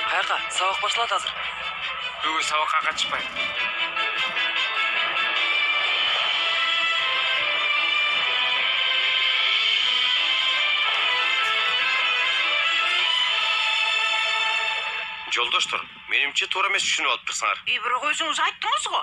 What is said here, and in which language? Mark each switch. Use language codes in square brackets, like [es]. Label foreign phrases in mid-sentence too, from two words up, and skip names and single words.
[ky] сабакка сабак башталат азыр. [kk] Бүгін сабаққа қатыспаймын. [ky] Жолдоштор, менимче туура эмес түшүнүп алыптырсыңар. Бирок өзүңүз айттыңыз го.